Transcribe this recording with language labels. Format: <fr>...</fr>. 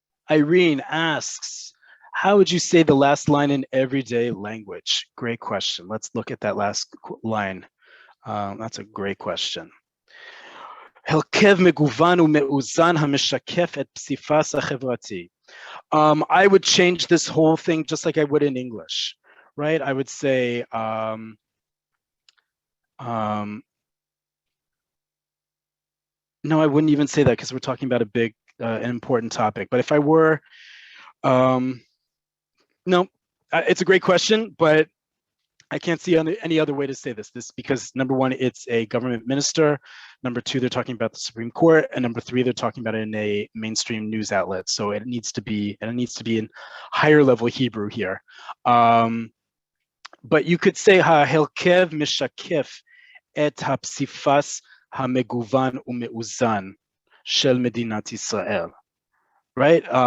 <en>Irene asks, how would you say the last line in everyday language? Great question. Let's look at that last line. That's a great question.</en> <he>הרכב מגוון ומאוזן המשקף את פסיפס החברתי.</he> <en>I would change this whole thing just like I would in English, right? I would say, no, I wouldn't even say that because we're talking about a big, an important topic. But if I were, no, it's a great question, but I can't see any other way to say this. Because number one, it's a government minister. Number two, they're talking about the Supreme Court, and number three, they're talking about it in a mainstream news outlet. So it needs to be in higher level Hebrew here. But you could say</en> <he>ההרכב משקף את הפסיפס המגוון ומאוזן של מדינת ישראל,</he> <en>right?</en>